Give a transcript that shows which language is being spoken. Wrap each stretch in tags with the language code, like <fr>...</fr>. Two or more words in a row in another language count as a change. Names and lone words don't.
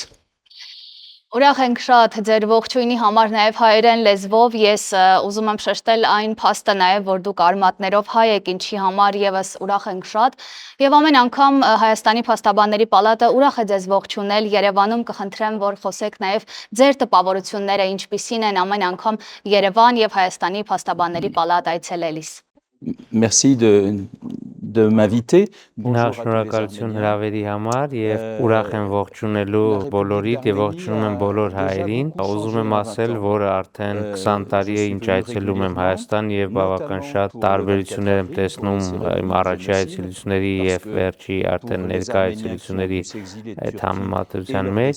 <hy>Ուրախ ենք շատ ձեր ողջույնի համար նաև հայերեն լեզվով ես ուզում եմ շեշտել այն փաստը նաև որ դուք արմատներով հայ եք, ինչի համար եւս ուրախ ենք շատ եւ ամեն անգամ Հայաստանի փաստաբանների պալատը ուրախ է ձեզ ողջունել Երևանում կխնդրեմ որ խոսեք նաև ձեր տպավորությունները ինչպիսին են ամեն անգամ Երևան եւ Հայաստանի փաստաբանների պալատ այցելելիս։</hy> <fr>Merci de m'inviter.</fr> <hy>Շնորհակալություն հրավերի համար եւ ուրախ եմ ողջունելու բոլորիդ եւ ողջունում եմ բոլոր հայերին։ Ուզում եմ ասել, որ արդեն 20 տարի է ինչ այցելում եմ Հայաստան եւ բավական շատ տարբերություններ եմ տեսնում իմ առաջի այցելությունների եւ վերջի արդեն ներկա այցելությունների այդ համեմատության մեջ։</hy>